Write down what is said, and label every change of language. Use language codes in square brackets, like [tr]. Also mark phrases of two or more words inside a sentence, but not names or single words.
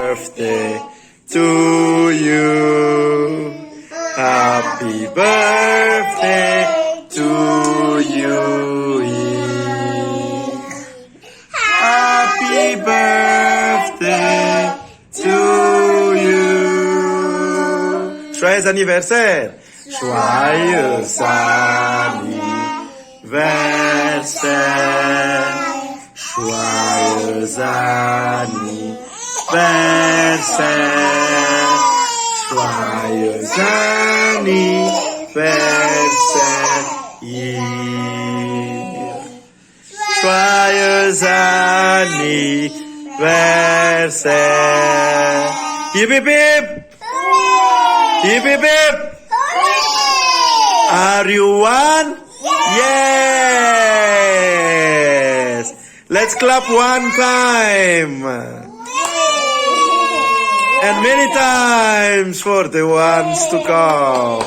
[en] birthday to you. Happy birthday to you. Happy birthday to you. [fr] Joyeux anniversaire. Joyeux anniversaire. Joyeux anniversaire. Joyeux anniversaire. Joyeux anniversaire. [en] Hip hip hip. Hip hip hip. Are you one? Yes. Let's clap one time. And many times for the ones to come.